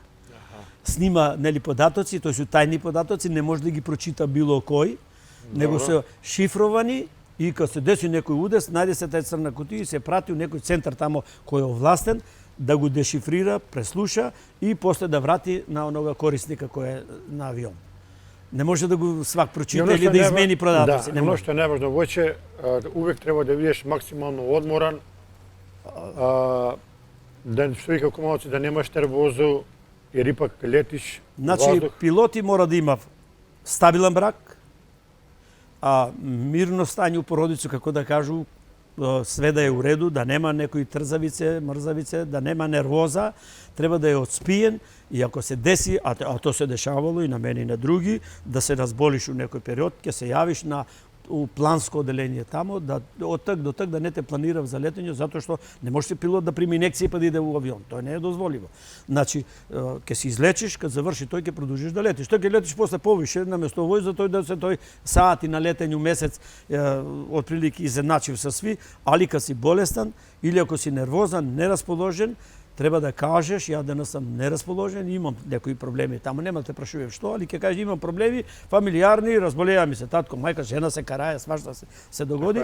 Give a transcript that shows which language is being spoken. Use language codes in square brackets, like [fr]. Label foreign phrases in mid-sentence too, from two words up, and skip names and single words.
[mk] Снима нели податоци, тоа су тајни податоци, не може да ги прочита било кој, него се шифровани и кога се деси некој удес, најде се тај црна кутија и се прати у некој центар тамо кој е овластен да го дешифрира, преслуша и после да врати на онога корисника кој е на авион. Не може да го свак прочита или да измени продатоци. Да, оно што е неважно, воќе увек треба да бидеш максимално одморан, да што вика комалци, да немаш нервозу, [sr] jer ipak letiš [mk] Значи, vazduh. пилоти мора да има стабилен брак, мирно стање у породицу, како да кажу, све да е у реду, да нема некои трзавице, мрзавице, да нема нервоза, треба да е отспиен и ако се деси, а то се дешавало и на мене и на други, да се разболиш у некој период, ќе се јавиш на у планско оделение тамо, да од так до так да не те планирав за летење, затоа што не може пилот да прими инекција па да иде во авион. Тоа не е дозволиво. Значи, ќе се излечиш, кога заврши тој ќе продолжиш да летиш. Тој ќе летиш после повише наместо овој, за тој да се тој сати на летење месец отприлики изедначив со сви, али кога си болестан или ако си нервозан, нерасположен, треба да кажеш, ја денес сум нерасположен, имам некои проблеми, таму нема да те прашувам што, али ќе кажеш имам проблеми фамилиарни, разболеа ми се татко, мајка, жена се карае, свашта се догоди.